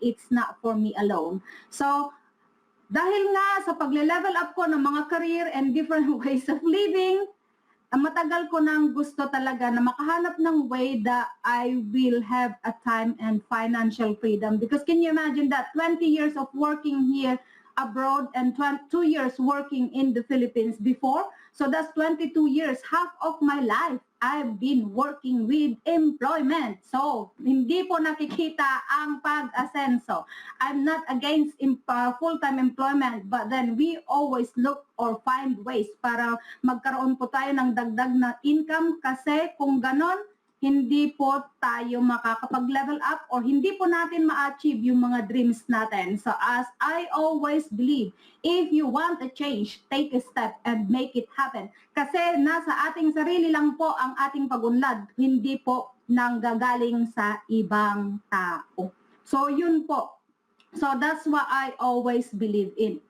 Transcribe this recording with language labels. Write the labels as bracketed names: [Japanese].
[English] It's not for me alone. [Filipino] So dahil nga sa pagle-level up ko ng mga career and different ways of living, matagal ko nang gusto talaga na makahanap ng [English] way that I will have a time and financial freedom. Because can you imagine that 20 years of working here abroad and 2 years working in the Philippines before? So that's 22 years, half of my life I've been working with employment. [Filipino] So, hindi po nakikita ang pag-asenso. [English] I'm not against full-time employment, but then we always look or find ways [Filipino] para magkaroon po tayo ng dagdag na income kasi kung ganon, hindi po tayo makakapag-level up or hindi po natin ma-achieve yung mga dreams natin. [English] So as I always believe, if you want a change, take a step and make it happen. [Filipino] Kasi nasa ating sarili lang po ang ating pagunlad, hindi po nanggagaling sa ibang tao. So yun po. [English] So that's what I always believe in.